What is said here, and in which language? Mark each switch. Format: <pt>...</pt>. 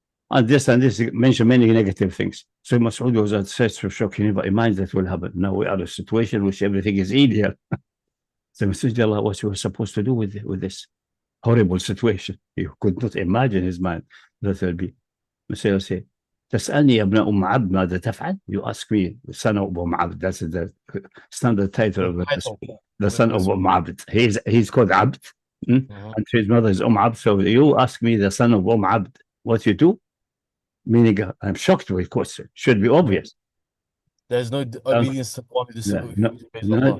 <en>And this mention many negative things. So Mas'ud was at such a shock, he never imagined that will happen. Now we are in a situation which everything is easier. So Mas'ud, what he was supposed to do with this horrible situation. He could not imagine his mind that will be. Mas'ud said,</en> <ar>تسألني يا ابن أم عبد ماذا تفعل?</ar> <en>You ask me, the son of Umm Abd. That's the standard title of the son of Umm Abd. He's called Abd. And his mother is Abd. So you ask me, the son of Abd, what you do? Meaning, I'm shocked with question. Should be obvious. There's no obedience to one who disobeys Allah.</en>